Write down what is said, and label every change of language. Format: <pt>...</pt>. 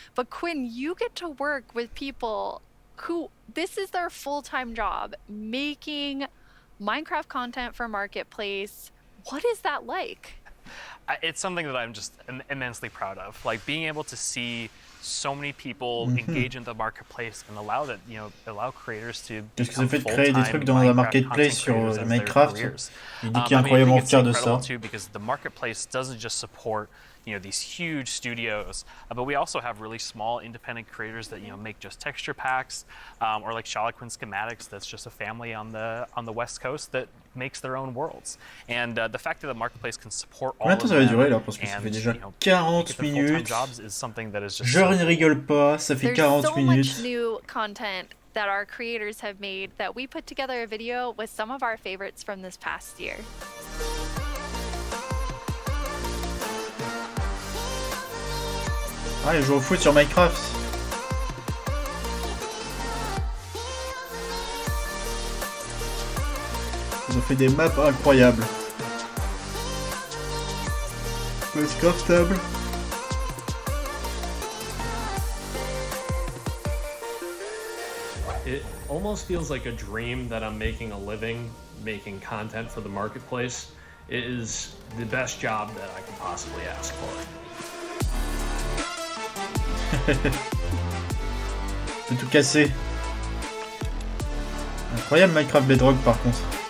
<en>But Quinn, you get to work with people who, this is their full-time job, making Minecraft content for Marketplace. What is that like? It's something that I'm just immensely proud of. Being able to see so many people engage in the Marketplace and allow creators to</en> <fr>Qu'est-ce que ça fait de créer des trucs dans la Marketplace sur Minecraft? Il dit qu'il est incroyablement fier de ça.</fr> <en>Too, because the Marketplace doesn't just support these huge studios, but we also have really small independent creators that make just texture packs, or like Charloquin Schematics, that's just a family on the West Coast that makes their own worlds. And the fact that the Marketplace can support all of them,</en> <fr>ça va durer là parce que ça fait déjà 40 minutes. Je ne rigole pas, ça fait 40 minutes.</fr> <en>There's so much new content that our creators have made that we put together a video with some of our favorites from this past year.</en> <fr>Ah, ils jouent au foot sur Minecraft. Ils ont fait des maps incroyables. C'est craftable.</fr> <en>It almost feels like a dream that I'm making a living, making content for the marketplace. It is the best job that I could possibly ask for.</en> <fr>C'est tout cassé. Incroyable Minecraft Bedrock par contre.</fr>